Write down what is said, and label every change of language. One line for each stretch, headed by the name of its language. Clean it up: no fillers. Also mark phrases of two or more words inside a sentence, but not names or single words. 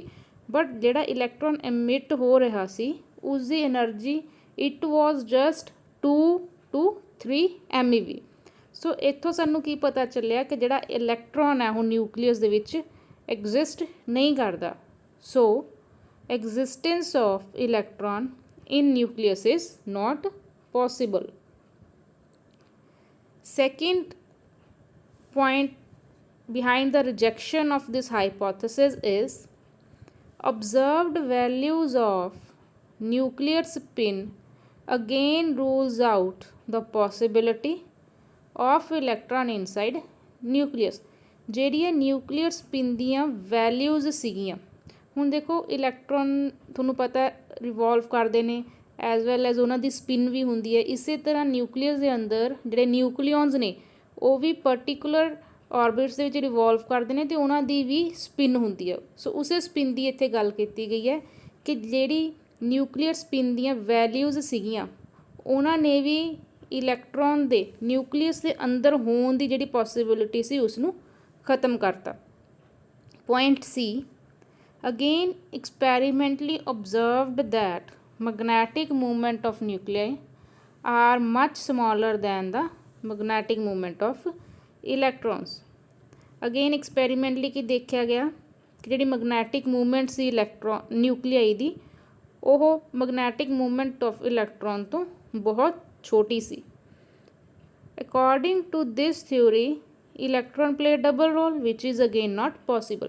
Punjabi: ਬਟ ਜਿਹੜਾ ਇਲੈਕਟ੍ਰੋਨ ਐਮਿਟ ਹੋ ਰਿਹਾ ਸੀ ਉਸਦੀ ਐਨਰਜੀ
English: it was just 2 to 3 MEV।
Punjabi: ਸੋ ਇੱਥੋਂ ਸਾਨੂੰ ਕੀ ਪਤਾ ਚੱਲਿਆ ਕਿ ਜਿਹੜਾ ਇਲੈਕਟ੍ਰੋਨ ਹੈ ਉਹ ਨਿਊਕਲੀਅਸ ਦੇ ਵਿੱਚ ਐਗਜ਼ਿਸਟ ਨਹੀਂ ਕਰਦਾ।
English: ਸੋ existence of electron in nucleus is not possible. Second point behind the rejection of this hypothesis is observed values of nuclear spin again rules out the possibility of electron inside nucleus।
Punjabi: ਜਿਹੜੀਆਂ
English: nuclear spin
Punjabi: ਦੀਆਂ ਵੈਲਿਊਜ਼ ਸੀਗੀਆਂ, ਹੁਣ ਦੇਖੋ ਇਲੈਕਟ੍ਰੋਨ ਤੁਹਾਨੂੰ ਪਤਾ ਰਿਵੋਲਵ ਕਰਦੇ ਨੇ
English: as well as
Punjabi: ਉਹਨਾਂ ਦੀ ਸਪਿਨ ਵੀ ਹੁੰਦੀ ਹੈ। ਇਸੇ ਤਰ੍ਹਾਂ ਨਿਊਕਲੀਅਸ ਦੇ ਅੰਦਰ ਜਿਹੜੇ ਨਿਊਕਲੀਓਨਸ ਨੇ ਉਹ ਵੀ
English: particular orbits
Punjabi: ਦੇ ਵਿੱਚ ਰਿਵੋਲਵ ਕਰਦੇ ਨੇ ਅਤੇ ਉਹਨਾਂ ਦੀ ਵੀ ਸਪਿਨ ਹੁੰਦੀ ਹੈ। ਸੋ ਉਸੇ ਸਪਿਨ ਦੀ ਇੱਥੇ ਗੱਲ ਕੀਤੀ ਗਈ ਹੈ ਕਿ ਜਿਹੜੀ
English: nuclear spin
Punjabi: ਦੀਆਂ ਵੈਲਿਊਜ਼ ਸੀਗੀਆਂ ਉਹਨਾਂ ਨੇ ਵੀ ਇਲੈਕਟ੍ਰੋਨ ਦੇ ਨਿਊਕਲੀਅਸ ਦੇ ਅੰਦਰ ਹੋਣ ਦੀ ਜਿਹੜੀ ਪੋਸੀਬਿਲਿਟੀ ਸੀ ਉਸਨੂੰ ਖ਼ਤਮ ਕਰਤਾ।
English: ਪੁਆਇੰਟ ਸੀ, again experimentally observed that magnetic movement of nuclei are much smaller than the magnetic movement of electrons। again experimentally
Punjabi: ਕੀ ਦੇਖਿਆ ਗਿਆ ਕਿ ਜਿਹੜੀ
English: magnetic movement
Punjabi: ਸੀ ਨਿਊਕਲੀਆਈ ਦੀ ਉਹ
English: magnetic movement of electron
Punjabi: ਤੋਂ ਬਹੁਤ ਛੋਟੀ ਸੀ।
English: according to this theory electron play double role which is again not possible.